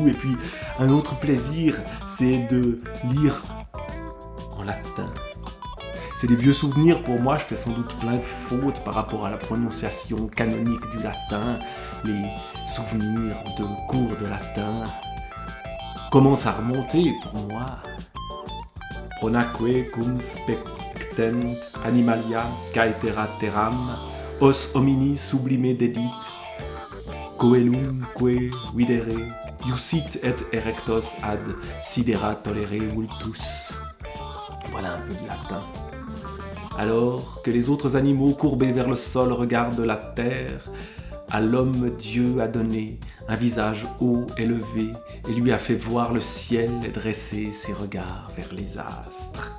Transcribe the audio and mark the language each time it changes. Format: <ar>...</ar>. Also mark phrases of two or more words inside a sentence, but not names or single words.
<fr>Et puis un autre plaisir, c'est de lire en latin. C'est des vieux souvenirs pour moi, je fais sans doute plein de fautes par rapport à la prononciation canonique du latin. Les souvenirs de cours de latin commencent à remonter pour moi.</fr> <la>Pronaque cum spectent animalia caetera terram, os homini sublime dedit, coelum que videre, iusit et erectos ad sidera tolere vultus.</la> <fr>Voilà un peu de latin. Alors que les autres animaux courbés vers le sol regardent la terre, à l'homme Dieu a donné un visage haut élevé et lui a fait voir le ciel et dresser ses regards vers les astres.</fr>